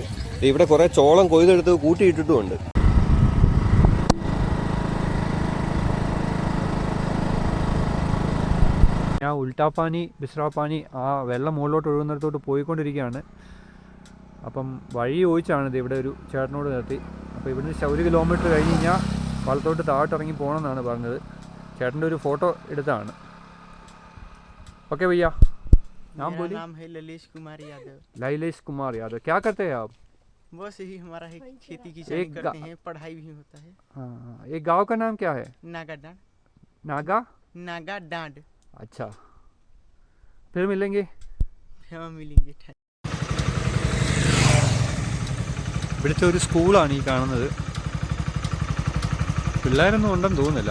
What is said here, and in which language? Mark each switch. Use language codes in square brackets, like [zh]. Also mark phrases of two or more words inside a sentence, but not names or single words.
[ml] ഇവിടെ കുറേ ചോളം കൊയ്തെടുത്ത് കൂട്ടിയിട്ടിട്ടുമുണ്ട്. ഞാൻ ഉൾട്ടാപ്പാനി ബിസ്രാപ്പാനി ആ വെള്ളം മുകളിലോട്ട് ഒഴുകുന്നിടത്തോട്ട് പോയിക്കൊണ്ടിരിക്കുകയാണ്. അപ്പം വഴി ചോദിച്ചാണിത്. ഇവിടെ ഒരു ചേട്ടനോട് നിർത്തി. അപ്പോൾ ഇവിടുന്ന് 1 കിലോമീറ്റർ കഴിഞ്ഞ് കഴിഞ്ഞാൽ വലത്തോട്ട് താഴോട്ടിറങ്ങി പോകണമെന്നാണ് പറഞ്ഞത്. ചേട്ടൻ്റെ ഒരു ഫോട്ടോ എടുത്താണ്. [hi] ओके भैया, नाम बोलिए। नाम है लैलेश कुमार यादव। लैलेश कुमार यादव, क्या करते हैं आप? बस यही हमारा है, खेती किसानी करते हैं, पढ़ाई भी होता है। हाँ, एक गांव का नाम क्या है? नागा डांड। नागा डांड। अच्छा, फिर मिलेंगे। हाँ मिलेंगे। [ml] ഇവിടുത്തെ ഒരു സ്കൂളാണ് ഈ കാണുന്നത്. പിള്ളേരൊന്നും ഉണ്ടെന്ന് തോന്നുന്നില്ല.